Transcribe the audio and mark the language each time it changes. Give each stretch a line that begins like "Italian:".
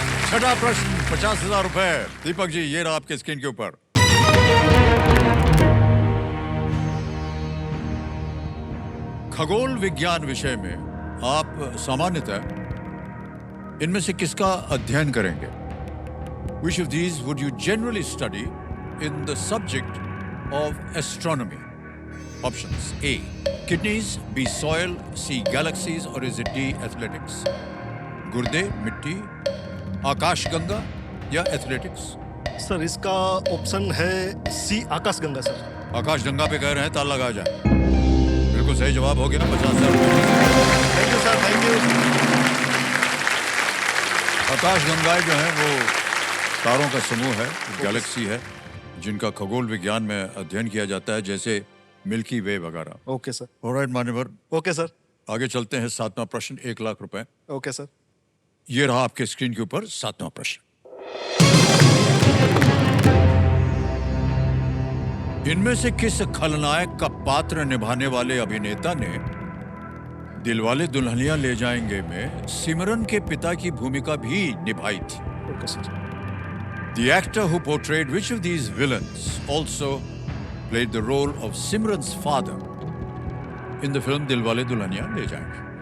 Hindi: छठा प्रश्न 50,000 रुपए। दीपक जी ये रहा आपके स्क्रीन के ऊपर। खगोल विज्ञान विषय में आप सामान्यतः इनमें से किसका अध्ययन करेंगे?
English: Which of these would you generally study in the subject of astronomy? Options: A. Kidneys, B. Soil, C. Galaxies, or is it D. Athletics?
Hindi: गुर्दे, मिट्टी, आकाशगंगा या एथलेटिक्स? सर इसका ऑप्शन है सी, आकाशगंगा सर। आकाशगंगा पे कह रहे हैं, ताला लगा जाए। बिल्कुल सही जवाब हो गया। 50,000 रुपए।
English: Thank you sir, thank you.
Hindi: आकाशगंगाएं जो हैं वो तारों का समूह है, गैलेक्सी है, जिनका खगोल विज्ञान में अध्ययन किया जाता है, जैसे मिल्की वे वगैरह।
English: Okay sir.
Hindi: ऑलराइट मान्यवर,
English: Okay sir.
Hindi: आगे चलते हैं। 7वां प्रश्न 1 लाख रुपए।
English: Okay sir.
Hindi: ये रहा आपके स्क्रीन के ऊपर 7वां प्रश्न। इनमें से किस खलनायक का पात्र निभाने वाले अभिनेता ने दिलवाले दुल्हनिया ले जाएंगे में सिमरन के पिता की भूमिका भी निभाई थी?
English: Okay sir. The actor who portrayed which of these villains also played the role of Simran's father in the film Dilwale Dulhania Le Jayenge?